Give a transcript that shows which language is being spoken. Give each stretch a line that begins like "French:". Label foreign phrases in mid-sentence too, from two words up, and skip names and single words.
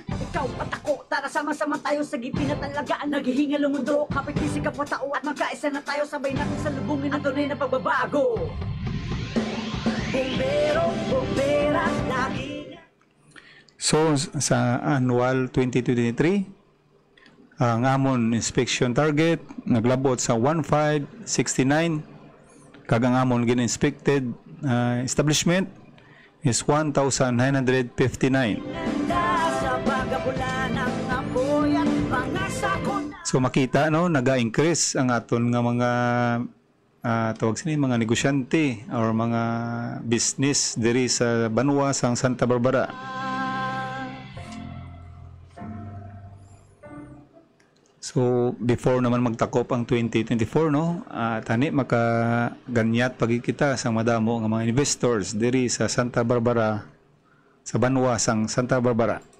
Filipino: Ikaw at ako, tara sama-sama tayo sa gipinatalagaan, naghihingal ang mundo, kapit-isig kapwa-tao at magkaisa na tayo, sabay natin sa lubungin ang tunay na pagbabago. Bombero, bombera, lagi.
Hiligaynon: So sa annual 2023, ang amon
English: inspection target
Hiligaynon: naglabot sa 1,569, kag ang amon gin-inspected establishment is 1,959. So makita naga-increase ang aton nga mga tawag sini mga negosyante or mga business diri sa Banwasang Santa Barbara. So before naman magtakop ang 2024 tani makaganyat pagkikita sa madamo nga mga investors diri sa Santa Barbara, sa Banwasang Santa Barbara.